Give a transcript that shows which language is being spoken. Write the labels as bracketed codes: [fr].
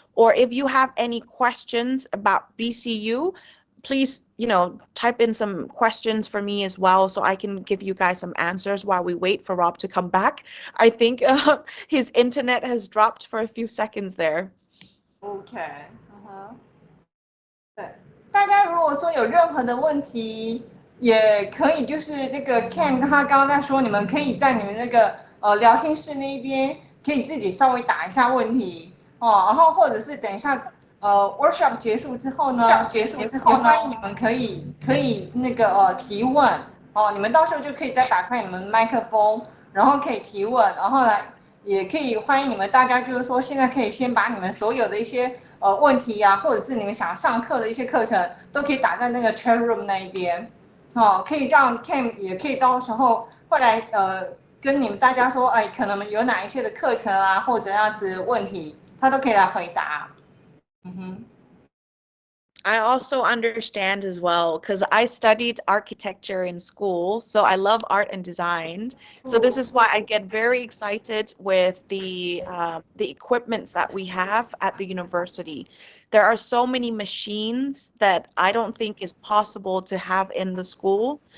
[en] Or if you have any questions about BCU, please, type in some questions for me as well, so I can give you guys some answers while we wait for Rob to come back. I think his internet has dropped for a few seconds there. Okay. [zh] 大家如果说有任何的问题，也可以就是那个 Cam 他刚刚在说，你们可以在你们那个聊天室那边可以自己稍微打一下问题哦，然后或者是等一下workshop 结束之后呢，欢迎你们可以那个提问哦，你们到时候就可以再打开你们麦克风，然后可以提问，然后来也可以欢迎你们大家就是说现在可以先把你们所有的一些问题啊，或者是你们想上课的一些课程，都可以打在那个 chat room 那一边，哦，可以让 Cam 也可以到时候会来跟你们大家说，哎，可能有哪一些的课程啊，或者样子问题，他都可以来回答。嗯哼。 [en] I also understand as well because I studied architecture in school, so I love art and design. So this is why I get very excited with the equipments that we have at the university. There are so many machines that I don't think is possible to have in the school.